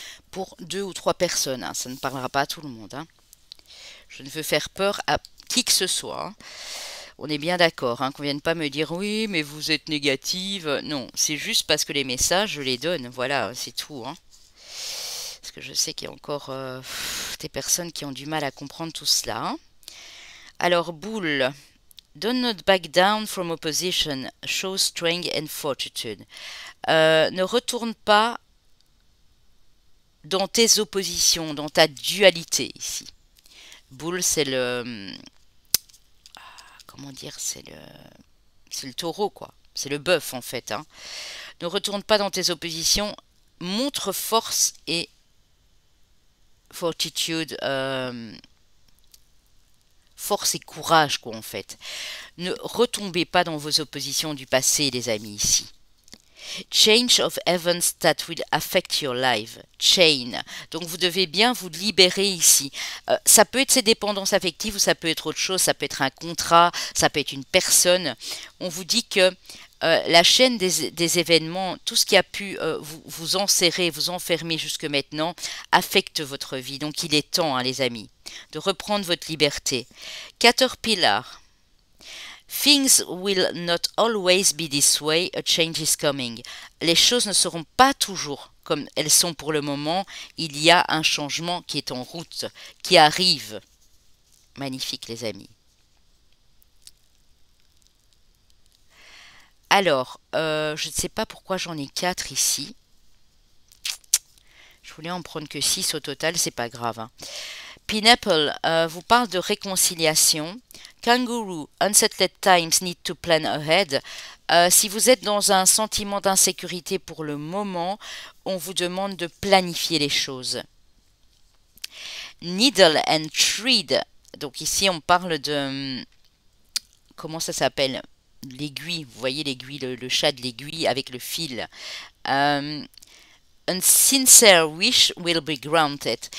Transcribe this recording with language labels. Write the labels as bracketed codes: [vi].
[fr] Pour 2 ou 3 personnes, hein, ça ne parlera pas à tout le monde. Hein. Je ne veux faire peur à qui que ce soit. Hein. On est bien d'accord, hein, qu'on vienne pas me dire oui, mais vous êtes négative. Non, c'est juste parce que les messages, je les donne. Voilà, c'est tout. Hein. Parce que je sais qu'il y a encore des personnes qui ont du mal à comprendre tout cela. Hein. Alors, boule. [en] Do not back down from opposition. Show strength and fortitude. [fr] Ne retourne pas dans tes oppositions, dans ta dualité ici. Boule, c'est le... Comment dire, c'est le taureau, quoi. C'est le bœuf, en fait. Hein. Ne retourne pas dans tes oppositions. Montre force et fortitude. Force et courage, quoi, en fait. Ne retombez pas dans vos oppositions du passé, les amis, ici. [en] Change of events that will affect your life. Chain. [fr] Donc vous devez bien vous libérer ici. Ça peut être ces dépendances affectives ou ça peut être autre chose. Ça peut être un contrat, ça peut être une personne. On vous dit que la chaîne des événements, tout ce qui a pu vous enserrer, vous enfermer jusque maintenant, affecte votre vie. Donc il est temps, hein, les amis, de reprendre votre liberté. [en] Caterpillar. Things will not always be this way, a change is coming. [fr] Les choses ne seront pas toujours comme elles sont pour le moment. Il y a un changement qui est en route, qui arrive. Magnifique, les amis. Alors, je ne sais pas pourquoi j'en ai 4 ici. Je voulais en prendre que 6 au total, c'est pas grave. Hein. Pineapple vous parle de réconciliation. [en] Kangaroo, unsettled times need to plan ahead. [fr] Si vous êtes dans un sentiment d'insécurité pour le moment, on vous demande de planifier les choses. [en] Needle and thread. [fr] Donc ici, on parle de... Comment ça s'appelle? L'aiguille. Vous voyez l'aiguille, le chat de l'aiguille avec le fil. [en] A sincere wish will be granted.